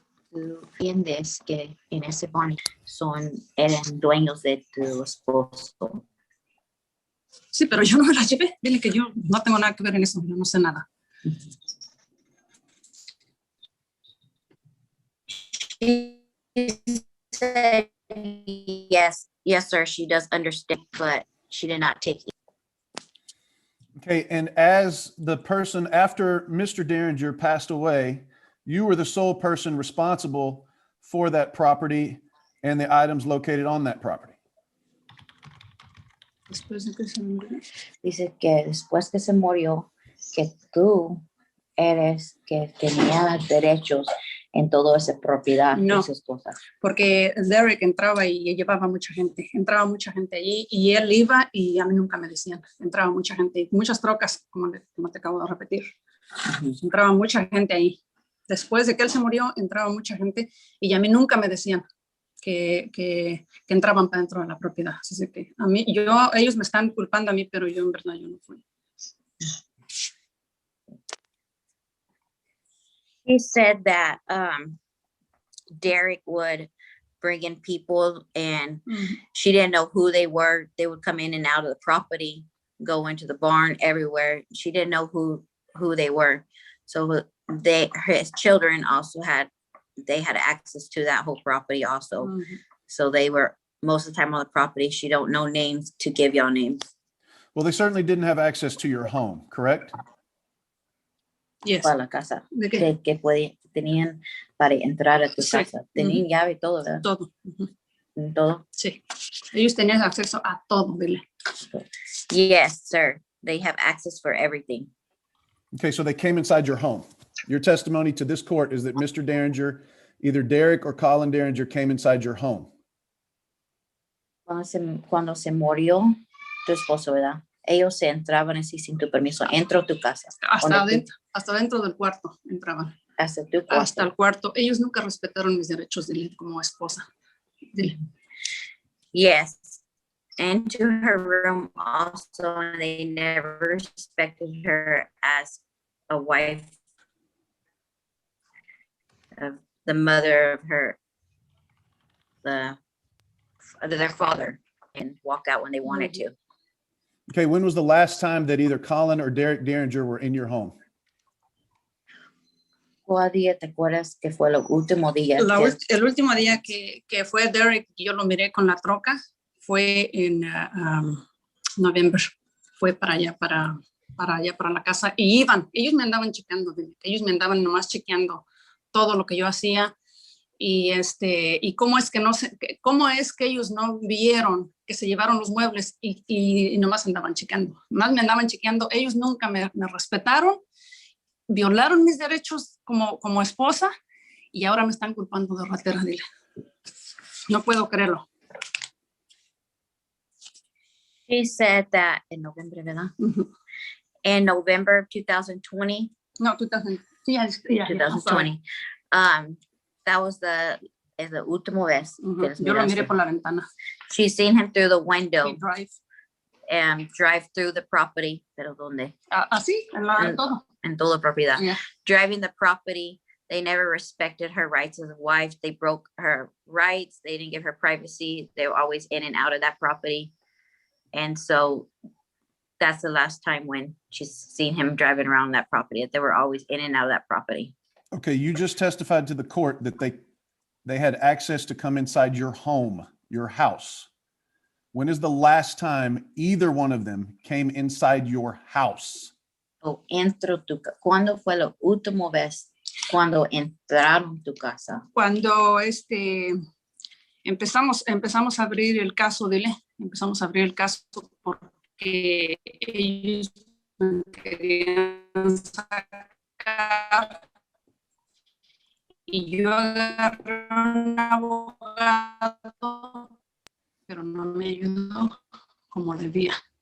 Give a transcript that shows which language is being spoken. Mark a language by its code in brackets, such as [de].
[es] Tú entiendes que en ese barn eran dueños de tu esposo. Sí, pero yo no me la llevé. Dile que yo no tengo nada que ver en eso. Yo no sé nada. [en] She said, yes, sir, she does understand, but she did not take it. Okay, and as the person after Mr. Derringer passed away, you were the sole person responsible for that property and the items located on that property. [es] Después de que se murió. Dice que después que se murió, que tú eres que tenía derechos en toda esa propiedad No. de su esposa. Porque Derek entraba y llevaba mucha gente. Entraba mucha gente allí y él iba y a mí nunca me decían. Entraba mucha gente, muchas trocas, como te acabo de repetir. Entraba mucha gente ahí. Después de que él se murió, entraba mucha gente y a mí nunca me decían que entraban para dentro de la propiedad. Así que a mí, ellos me están culpando a mí, pero yo en verdad yo no fui. [en] He said that Derek would bring in people and she didn't know who they were. They would come in and out of the property, go into the barn, everywhere. She didn't know who they were. So his children also had access to that whole property also. So they were most of the time on the property. She don't know names to give y'all names. Well, they certainly didn't have access to your home, correct? Yes. [es] Para la casa. ¿De qué? Que tenían para entrar a tu Sí. casa. Tenían llave y todo, ¿verdad? Todo. Todo. Sí. Ellos tenían acceso a todo, dile. [en] Yes, sir. They have access for everything. Okay, so they came inside your home. Your testimony to this court is that Mr. Derringer, either Derek or Colin Derringer, came inside your home. [es] Cuando se murió tu esposo, ¿verdad? Ellos se entraban así sin tu permiso. Entro a tu casa. Hasta dentro del cuarto entraban. Hasta tu cuarto. Hasta el cuarto. Ellos nunca respetaron mis derechos, dile, como esposa. Dile. [en] Yes. Into her room also, and they never respected her as a wife of the mother of their father, and walk out when they wanted to. Okay, when was the last time that either Colin or Derek Derringer were in your home? [es] ¿Cuál día te acuerdas que fue el último día? El último día que fue Derek, yo lo miré con la troca, fue en noviembre. Fue para allá, para la casa. Y ellos me andaban chequeando, ellos me andaban nomás chequeando todo lo que yo hacía. Y cómo es que ellos no vieron que se llevaron los muebles y nomás andaban chequeando. Más me andaban chequeando. Ellos nunca me respetaron, violaron mis derechos como esposa y ahora me están culpando de ratera, dile. No puedo creerlo. [en] She said that in November, [es] ¿verdad? [en] In November of 2020. No, 2020. That was the [es] último vez. Yo lo miré por la ventana. [en] She seen him through the window. Drive through the property. [es] Pero ¿dónde? Así, en todo. En toda la propiedad. [en] Yeah. Driving the property. They never respected her rights as a wife. They broke her rights. They didn't give her privacy. They were always in and out of that property. And so that's the last time when she's seen him driving around that property. They were always in and out of that property. Okay, you just testified to the court that they had access to come inside your home, your house. When is the last time either one of them came inside your house? [es] O entro tu casa. ¿Cuándo fue la última vez cuando entraron tu casa? Cuando empezamos a abrir el caso, empezamos a abrir el caso porque ellos me querían sacar y yo agarré un abogado, pero no me ayudó como debía.